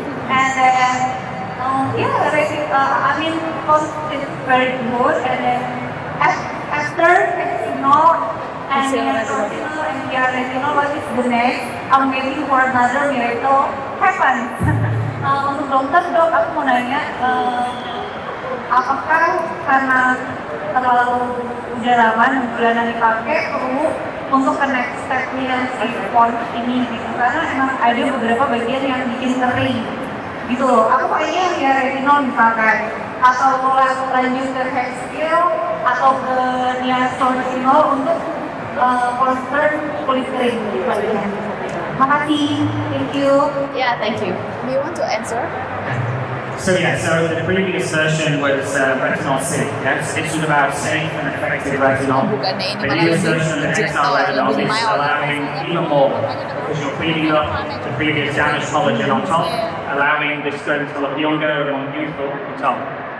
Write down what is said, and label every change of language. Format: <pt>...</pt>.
<en>and then I mean cost is very good, and then after retinol and retinol, what is the next? I'm waiting for another miracle happen.</en> <id>Untuk dokter, dok, aku mau nanya, apakah karena terlalu udah lama 6 bulanan dipakai perlu untuk ke next step-nya si PONS ini gitu, karena emang ada beberapa bagian yang bikin kering gitu loh. Aku kayaknya ya retinol misalkan, atau lanjut ke Hexil atau ke niacinamide untuk concern kulit kering gitu. Makasih,</id> <en>thank you. Yeah, thank you. Do you want to answer? So yeah, so the previous version was retinol C. Yeah, so this was about safe and effective retinol. The newest version of the Hexal retinol is allowing even more because you're cleaning up the previous damaged collagen on top, allowing the skin to look younger and more youthful on top.</en>